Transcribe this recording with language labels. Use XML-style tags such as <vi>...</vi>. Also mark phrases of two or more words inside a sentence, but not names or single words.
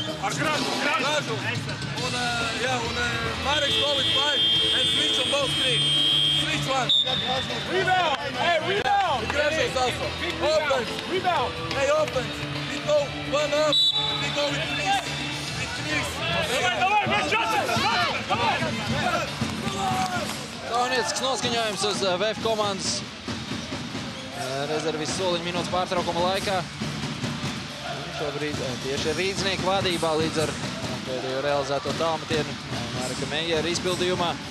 <en>Gražu. Un Mareks go with 5 and switch on both screens. Switch one. Rebound! Hey, rebound! Gražus also. Offense. Rebound! Hey, offense. We go one up. We go with threes.</en> <ru>Давай, Justin! Давай!</ru> <lv>Kauniecisks noskaņojums uz VF komandas rezervis soliņu minūtes pārtraukuma laikā. Šobrīd tieši Rīdznieku vadībā līdz ar pēdējo realizēto tālmetienu Mareka Meijera izpildījumā.</lv>